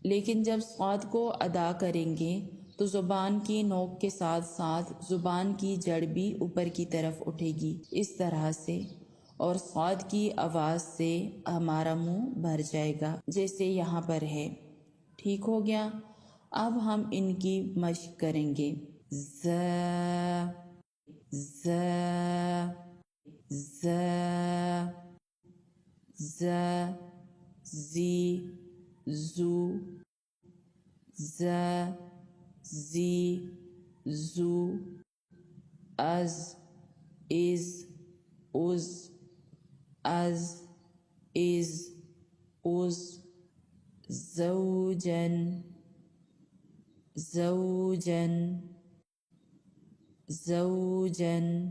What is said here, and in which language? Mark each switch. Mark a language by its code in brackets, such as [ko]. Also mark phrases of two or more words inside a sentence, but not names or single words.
[hi] लेकिन जब स्वाद को अदा करेंगे तो ज़ुबान की नोक के साथ साथ ज़ुबान की जड़ भी ऊपर की तरफ उठेगी, इस तरह से, और स्वाद की आवाज़ से हमारा मुंह भर जाएगा, जैसे यहाँ पर है। ठीक हो गया। अब हम इनकी मश्क करेंगे। ज़, ज़, ज़, ज़, ज़ी, ज़ू, ज़, ज़ी, ज़ू, अज़, इज़, उज़, अज़, इज़, उज़, ज़ौजन, ज़ौजन, ज़ौजन,